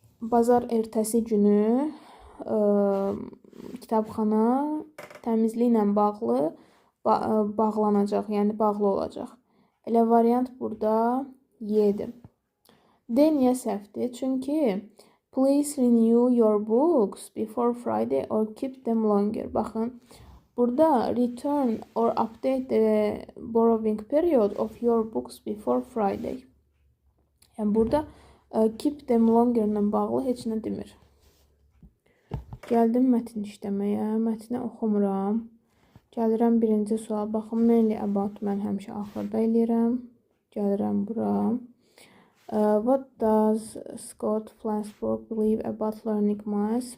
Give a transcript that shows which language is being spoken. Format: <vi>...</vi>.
<az>Bazar ertəsi günü kitabxana təmizliklə bağlı bağlanacaq, yəni bağlı olacaq. Elə variant burada Y-dir. D niyə səhvdir? Çünki</az> <en>please renew your books before Friday or keep them longer.</en> <az>Baxın, burada</az> <en>return or update the borrowing period of your books before Friday.</en> <az>Yəni burada</az> <en>keep them longer</en> <az>ilə bağlı heç nə demir. Gəldim mətn işləməyə. Mətni oxumuram. Gəlirəm birinci sual. Baxın,</az> <en>mainly about</en> <az>mən həmişə axırda eləyirəm. Gəlirəm bura.</az> <en>What does Scott Flansburgh believe about learning maths?</en>